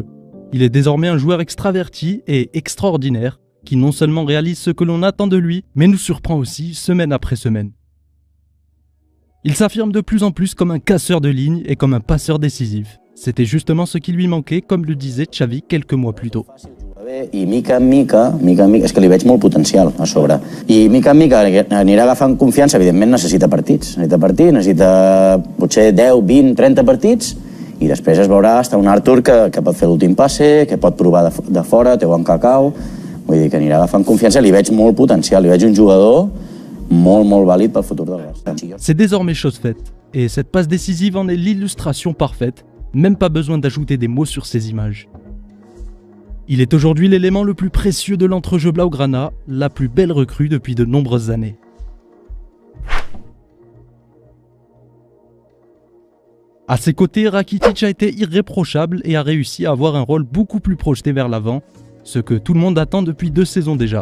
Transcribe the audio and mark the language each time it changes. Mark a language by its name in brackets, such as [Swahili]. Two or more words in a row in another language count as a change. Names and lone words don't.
[French] Il est désormais un joueur extraverti et extraordinaire qui non seulement réalise ce que l'on attend de lui, mais nous surprend aussi semaine après semaine. Il s'affirme de plus en plus comme un casseur de ligne et comme un passeur décisif. C'était justement ce qui lui manquait, comme le disait Xavi quelques mois plus tôt. [Catalan] I mica en mica, és que li veig molt potencial a sobre. I mica en mica anirà agafant confiança, evidentment necessita partits. Necessita potser 10, 20, 30 partits i després es veurà hasta un Arthur que pot fer l'últim passe, que pot provar de fora, té bon cacau. Vull dir que anirà agafant confiança, li veig molt potencial, li veig un jugador molt vàlid pel futur del Barça. [French] C'est désormais chose faite, et cette passe décisive en est l'illustration parfaite, même pas besoin d'ajouter des mots sur ces images. Il est aujourd'hui l'élément le plus précieux de l'entrejeu Blaugrana, la plus belle recrue depuis de nombreuses années. À ses côtés, Rakitic a été irréprochable et a réussi à avoir un rôle beaucoup plus projeté vers l'avant, ce que tout le monde attend depuis 2 saisons déjà.